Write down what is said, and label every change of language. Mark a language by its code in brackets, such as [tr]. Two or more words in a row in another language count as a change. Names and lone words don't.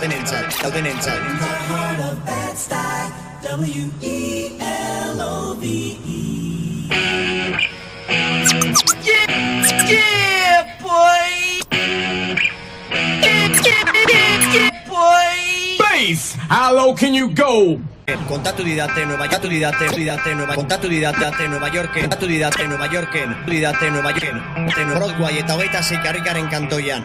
[en] Yeah, boy! Bass! How low can you go? [eu] Kontatu didate Nueva Yorken, Broadway eta 26 karrikaren kantoian.